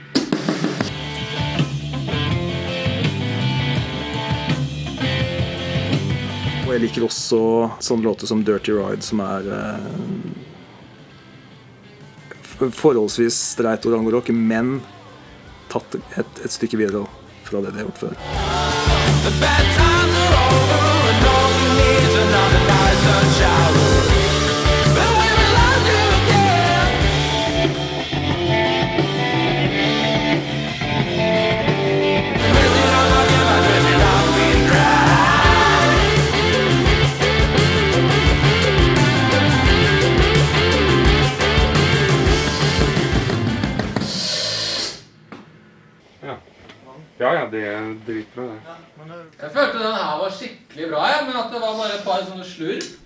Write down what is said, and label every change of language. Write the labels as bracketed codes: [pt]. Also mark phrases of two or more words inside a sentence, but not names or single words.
[no] Og jeg liker også sånne låter som Dirty Ride, som er forholdsvis streit orangorock, men tatt et stykke videre fra det de har gjort før. [en] The bad times are over and all you need is another night sunshine. But we will love you again. Missing all of you, but missing all we cry. [no] Ja, det er dritbra det. Jeg følte den her var skikkelig bra, men at det var bare et par sånne slurv.